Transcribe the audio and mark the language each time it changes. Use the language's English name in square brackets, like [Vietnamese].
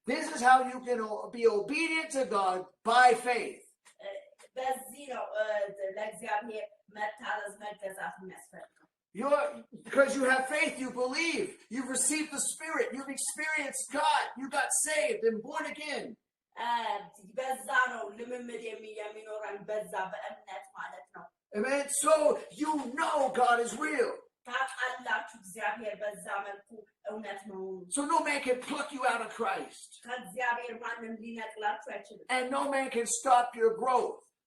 [English] This is how you can be obedient to God by faith. [Amharic] በዚህ ነው ለእግዚአብሔር መታዘዝ መገዛት የሚያስፈልገው። [English] Because you have faith, you believe, you've received the Spirit, you've experienced God, you got saved and born again. [Amharic] በዛ ነው ልምምድ የሚኖረን በዛ በእምነት ማለት ነው። [English] Amen. So you know God is real. [Amharic] ታውቃላችሁ እግዚአብሔር በዛ መልኩ እውነት ነው። [English] So no man can pluck you out of Christ. [Amharic] ከእግዚአብሔር ማንም ሊነቅላችሁ አይችልም። [English] And no man can stop your growth.